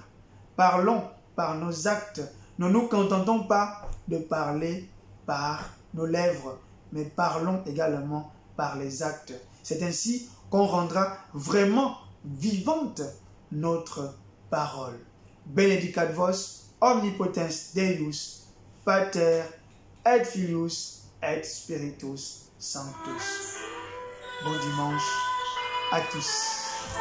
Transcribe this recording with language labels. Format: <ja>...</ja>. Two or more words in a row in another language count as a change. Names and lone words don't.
<fr>Parlons par nos actes. Ne nous contentons pas de parler par nos lèvres, mais parlons également par les actes. C'est ainsi qu'on rendra vraiment vivante notre parole.</fr> <la>Benedicat vos, omnipotens Deus, Pater et Filius et Spiritus Sanctus.</la> <fr>Bon dimanche à tous.</fr>